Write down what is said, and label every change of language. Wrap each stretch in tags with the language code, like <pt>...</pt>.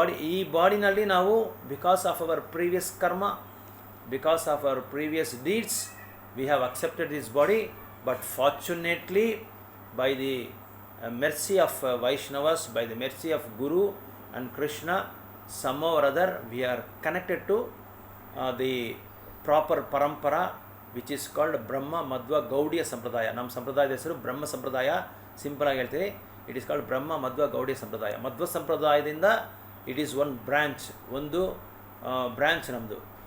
<kn>ಈ ಬಾಡಿನಲ್ಲಿ ನಾವು</kn> <en>Because of our previous karma, because of our previous deeds, we have accepted this body. But fortunately by the mercy of Vaishnavas, by the mercy of Guru and Krishna, somehow or other we are connected to the proper parampara which is called Brahma Madhva Gaudiya Sampradaya.</en> <kn>ನಮ್ಮ ಸಂಪ್ರದಾಯದ ಹೆಸರು ಬ್ರಹ್ಮ ಸಂಪ್ರದಾಯ. Simple ಆಗಿ ಹೇಳ್ತೀವಿ,</kn> <en>it is called</en> <kn>ಬ್ರಹ್ಮ ಮಧ್ವ ಗೌಡಿಯ ಸಂಪ್ರದಾಯ. Madhva ಸಂಪ್ರದಾಯದಿಂದ</kn> <en>it is</en> <kn>ಒಂದು branch ನಮ್ಮದು.</kn>